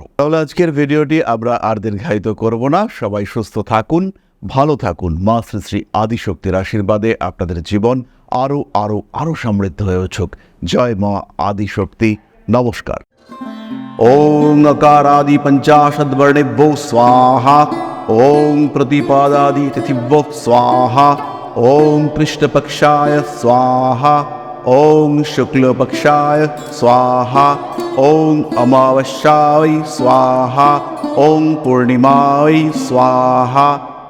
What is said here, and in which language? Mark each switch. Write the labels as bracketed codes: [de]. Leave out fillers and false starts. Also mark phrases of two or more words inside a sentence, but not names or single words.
[bn] তাহলে আজকের ভিডিওটি আমরা আর দীর্ঘায়িত করব না। সবাই সুস্থ থাকুন, ভালো থাকুন। মা শ্রী শ্রী আদিশক্তির আশীর্বাদে আপনাদের জীবন আরো আরো আরো সমৃদ্ধ হয়ে উঠুক। জয় মা আদিশক্তি। নমস্কার। [sa] ওম নকারাদি পঞ্চাশদ্বর্ণেভ্যো স্বাহা। ॐ प्रतिपादादितिथिभ्यो स्वाहा ॐ कृष्णपक्षाय स्वाहा ॐ शुक्लपक्षाय स्वाहा ॐ अमावस्याय स्वाहा ॐ पूर्णिमाय स्वाहा